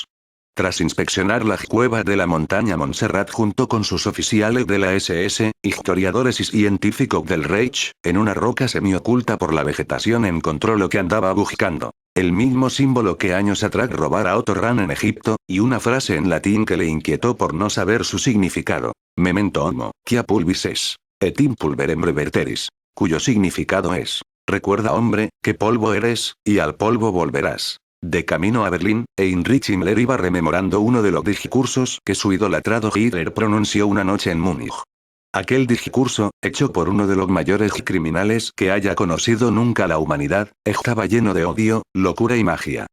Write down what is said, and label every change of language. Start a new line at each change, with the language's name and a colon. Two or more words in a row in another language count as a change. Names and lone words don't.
Spanish: Tras inspeccionar las cuevas de la montaña Montserrat junto con sus oficiales de la SS, historiadores y científicos del Reich, en una roca semioculta por la vegetación encontró lo que andaba buscando. El mismo símbolo que años atrás robara Otto Rahn en Egipto, y una frase en latín que le inquietó por no saber su significado.
Latin: Memento homo, quia pulvis es, et in pulverem reverteris.
Spanish: Cuyo significado es, recuerda hombre, que polvo eres, y al polvo volverás. De camino a Berlín, Heinrich Himmler iba rememorando uno de los discursos que su idolatrado Hitler pronunció una noche en Múnich. Aquel discurso, hecho por uno de los mayores criminales que haya conocido nunca la humanidad, estaba lleno de odio, locura y magia.